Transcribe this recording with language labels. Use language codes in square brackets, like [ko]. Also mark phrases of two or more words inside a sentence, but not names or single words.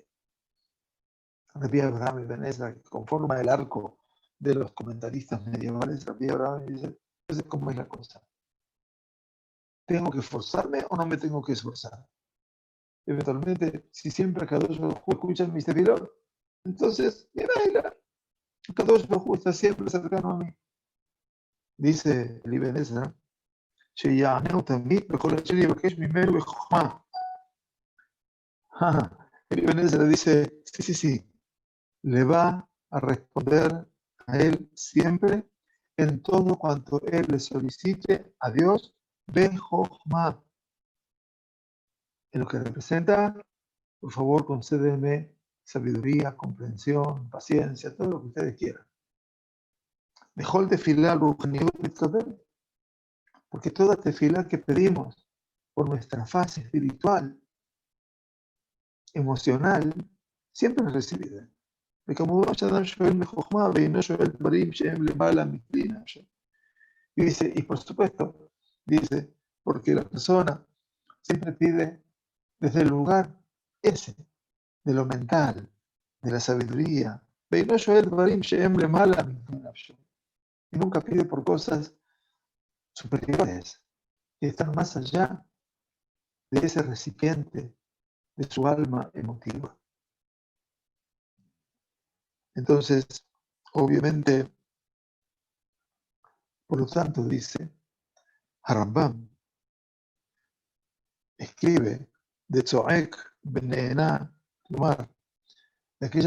[es] Rabbi Abraham Ibn Ezra, que conforma el arco de los comentaristas medievales, Rabbi Abraham dice, entonces, ¿cómo es la cosa? ¿Tengo que esforzarme o no me tengo que esforzar? Eventualmente, si siempre Kadosh Baruj Hu escucha mis tefilot, entonces, mira, Kadosh Baruj Hu está siempre cercano a mí. Dice el Ibn Ezra, [he] שיעננו תמיד בכל אשר יבקש ממנו בחוכמה. [es] El Ibn Ezra dice, sí, le va a responder a él siempre en todo cuanto él le solicite a Dios, Bejochma. En lo que representa, por favor, concédeme sabiduría, comprensión, paciencia, todo lo que ustedes quieran. [he] בכל תפילה רוחניות מתקבל, [es] porque toda tefilá que pedimos por nuestra fase espiritual, emocional, siempre es recibida. [he] וכמובן שאדם שואל מחוכמה ואינו שואל דברים שהם למעלה מכלי נפשו. [es] Y dice, y por supuesto, dice, porque la persona siempre pide desde el lugar ese, de lo mental, de la sabiduría, [he] ואינו שואל דברים שהם למעלה מכלי נפשו. [es] Y nunca pide por cosas superiores, que están más allá de ese recipiente, de su alma emotiva. Entonces, obviamente, por lo tanto, dice, Harambam escribe de Tzoek Benená, de aquella